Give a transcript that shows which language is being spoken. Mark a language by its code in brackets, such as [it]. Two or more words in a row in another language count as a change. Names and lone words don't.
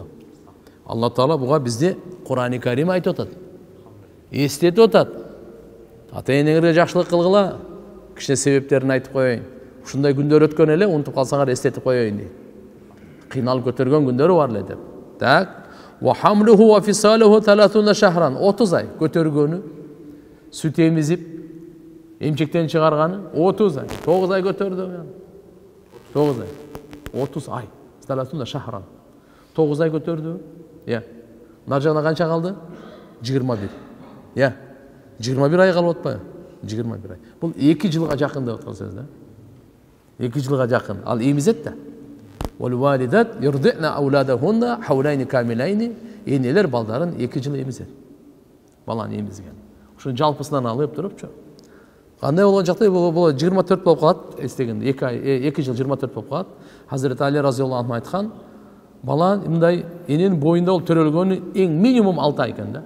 [ky] Алла Таала буга бизди Кур'ан-ы Карим айтып атат. Эстетип атат. Ата-энеңерге жакшылык кылгыла. Кичине себептерин айтып коеюн. Ушундай күндөр өткөн эле, унутуп калсаңар эстетип коеюн дейт. Кыйналып көтөргөн күндөрү бар эле деп. Так. [ar] وحمله وفصاله 30 شهرا, [ky] 30 ай көтөргөнү, сүт эмизип, эмчектен чыгарганы 30 ай, 9 ай көтөрдү. 9 ай. 30 ай. 30 шахран. 9 ай көтөрдү. Нар жагына канча калды? 21. 21 ай калып атпайбы? 21 ай. Бул 2 жылга жакын деп аткан сөз да. 2 жылга жакын. Ал эмизет да. [ar] والوالدات يرضعن أولادهن حولين كاملين. [ky] Энелер балдарын 2 жыл эмизет. Баланы эмизген. Ошо жалпысынан алып турупчу. Кандай болгон жакта бул 24 болуп калат, эстегенде 2 жыл 24 болуп калат. Хазрет Али [ar] رضي الله عنه [ky] айткан, бала мындай эненин боюнда ол төрөлгөнү эң минимум 6 ай экен да.